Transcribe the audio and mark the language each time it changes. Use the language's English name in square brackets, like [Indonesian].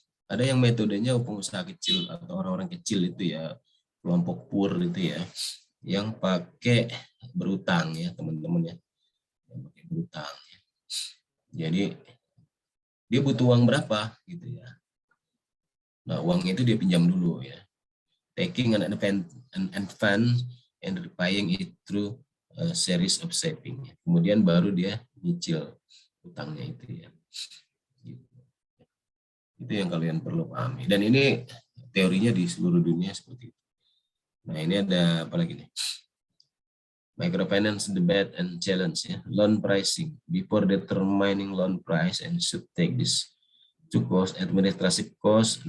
[Indonesian] Ada yang metodenya pengusaha kecil atau orang-orang kecil itu ya, kelompok poor itu ya, yang pakai berutang ya teman-teman ya, yang pakai berutang ya. Jadi dia butuh uang berapa gitu ya. Nah uang itu dia pinjam dulu ya, [English] taking an advance and repaying it through a series of saving. [Indonesian] Kemudian baru dia nyicil utangnya itu ya. Itu yang kalian perlu pahami. Dan ini teorinya di seluruh dunia seperti itu. Nah ini ada apa lagi nih? [English] Microfinance debate and challenge ya. Loan pricing. Before determining loan price and should take this to cost, administrative cost.